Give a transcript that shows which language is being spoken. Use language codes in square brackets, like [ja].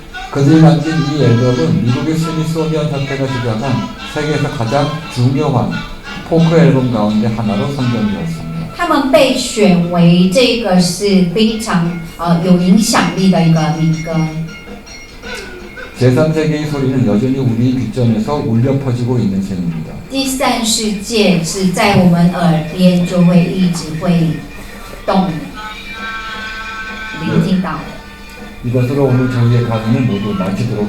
[ko] 그들이 만든 이 앨범은 미국의 스미소니언 협회가 지정한 세계에서 가장 중요한 포크 앨범 가운데 하나로 선정되었습니다. [zh] 他们被选为这个是非常有影响力的一个民歌。 [ko] 제3세계의 소리는 여전히 우리 귓전에서 울려 퍼지고 있는 셈입니다. [zh] 第三世界是在我们耳边就会一直会聆听到的。 [ko] 이것으로 오늘 저희의 강의는 모두 마치도록